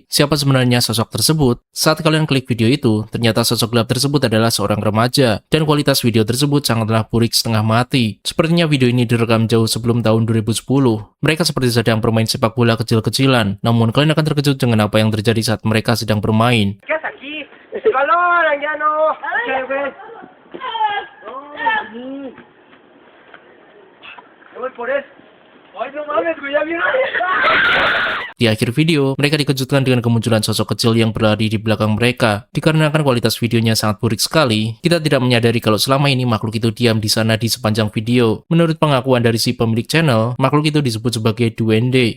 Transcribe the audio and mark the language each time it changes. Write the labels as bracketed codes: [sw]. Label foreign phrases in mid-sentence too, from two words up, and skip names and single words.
[id] Siapa sebenarnya sosok tersebut? Saat kalian klik video itu, ternyata sosok gelap tersebut adalah seorang remaja, dan kualitas video tersebut sangatlah burik setengah mati. Sepertinya video ini direkam jauh sebelum tahun 2010. Mereka seperti sedang bermain sepak bola kecil-kecilan, namun kalian akan terkejut dengan apa yang terjadi saat mereka sedang bermain. [es] ¿Qué haces aquí? ¡Ese balón, Anguiano! ¿Qué, güey? No, yo voy por él. ¡Ay, no mames, güey! ¡Ya vieron! [id] Di akhir video, mereka dikejutkan dengan kemunculan sosok kecil yang berlari di belakang mereka. Dikarenakan kualitas videonya sangat burik sekali, kita tidak menyadari kalau selama ini makhluk itu diam di sana di sepanjang video. Menurut pengakuan dari si pemilik channel, makhluk itu disebut sebagai duende.